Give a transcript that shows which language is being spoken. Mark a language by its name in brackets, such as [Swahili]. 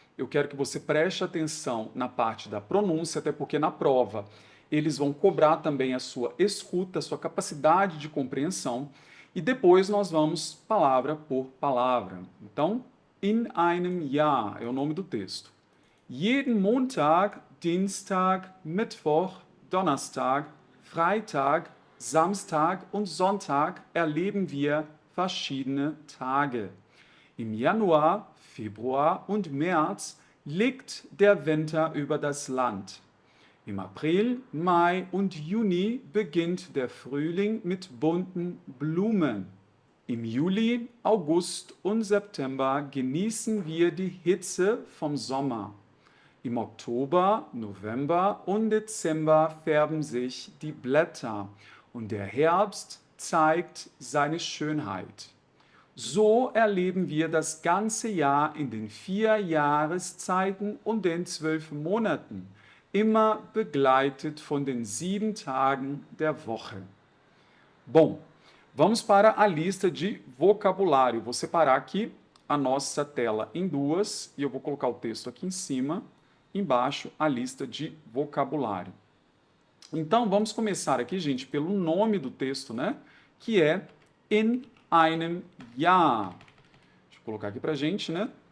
[Portuguese] Eu quero que você preste atenção na parte da pronúncia, até porque na prova eles vão cobrar também a sua escuta, a sua capacidade de compreensão, e depois nós vamos palavra por palavra. Então, In einem Jahr é o nome do texto. [German] Jeden Montag, Dienstag, Mittwoch, Donnerstag, Freitag, Samstag und Sonntag erleben wir verschiedene Tage. Im Januar, Februar und März liegt der Winter über das Land. Im April, Mai und Juni beginnt der Frühling mit bunten Blumen. Im Juli, August und September genießen wir die Hitze vom Sommer. Im Oktober, November und Dezember färben sich die Blätter und der Herbst zeigt seine Schönheit. So erleben wir das ganze Jahr in den 4 Jahreszeiten und den 12 Monaten, immer begleitet von den 7 Tagen der Woche. [Portuguese] Bom, vamos para a lista de vocabulário. Vou separar aqui a nossa tela em duas e eu vou colocar o texto aqui em cima, embaixo a lista de vocabulário. Então, vamos começar aqui, gente, pelo nome do texto, né? Que é In einem Jahr. Deixa eu colocar aqui pra gente, né?